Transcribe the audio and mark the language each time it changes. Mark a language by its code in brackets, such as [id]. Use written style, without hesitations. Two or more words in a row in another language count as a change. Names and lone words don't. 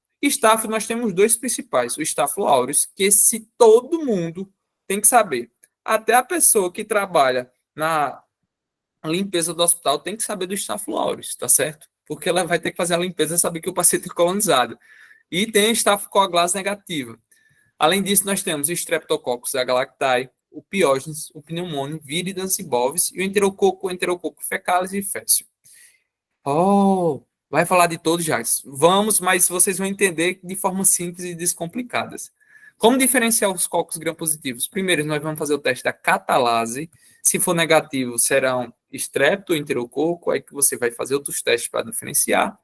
[pt] Staphylo, nós temos dois principais, o Staphylo aureus, que esse todo mundo tem que saber. Até a pessoa que trabalha na limpeza do hospital tem que saber do Staphylo aureus, tá certo? Porque ela vai ter que fazer a limpeza e saber que o paciente é colonizado. E tem a Staphylocoagulase negativa. Além disso, nós temos o Streptococcus agalactiae, o Piógenes, o Pneumonium, Viridans e Bovis, e o Enterococo fecalis e fécio. Oh, vai falar de todos, já. Vamos, mas vocês vão entender de forma simples e descomplicadas. Como diferenciar os cocos gram-positivos? Primeiro, nós vamos fazer o teste da catalase. Se for negativo, serão Strepto, Enterococo, aí que você vai fazer outros testes para diferenciar.